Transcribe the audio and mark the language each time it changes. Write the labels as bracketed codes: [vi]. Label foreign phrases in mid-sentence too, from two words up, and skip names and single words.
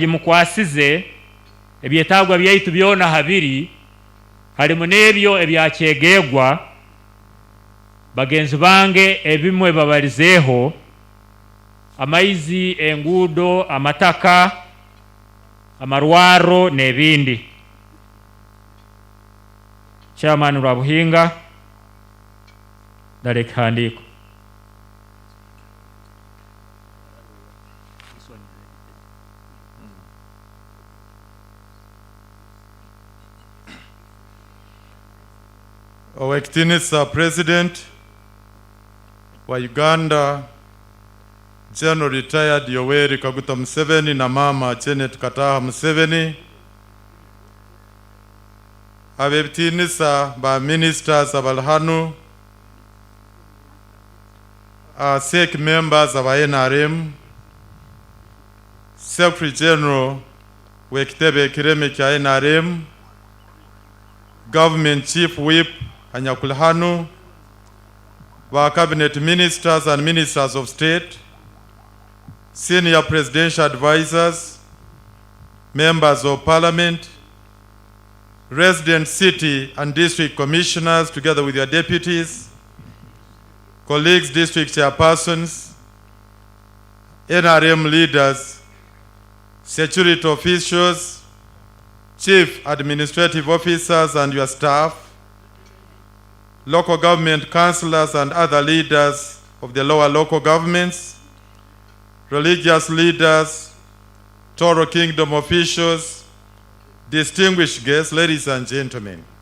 [ttj] mukwasize ebyetagwa byaitu byona habiri halimu nebyo ebya Kyegegwa bagenzi bange ebimwe babalizeho amaizi engudo amataka amarwaro nebindi chairman Rwabuhinga Darek handiko Owekitinisa President wa Uganda General Retired Yoweri Kaguta Museveni na Mama Janet Kataha Museveni abebitinisa ba ministers abalhanu SEC [en] members of NRM Secretary General [ttj] wekitebe kireme kya [en] NRM Government Chief Whip Anyakulhanu, our Cabinet Ministers and Ministers of State, Senior Presidential Advisors, Members of Parliament, resident city and district commissioners together with their deputies, colleagues, district chairpersons, NRM leaders, security officials, chief administrative officers and your staff, local government councillors and other leaders of the lower local governments, religious leaders, Toro Kingdom officials, distinguished guests, ladies and gentlemen.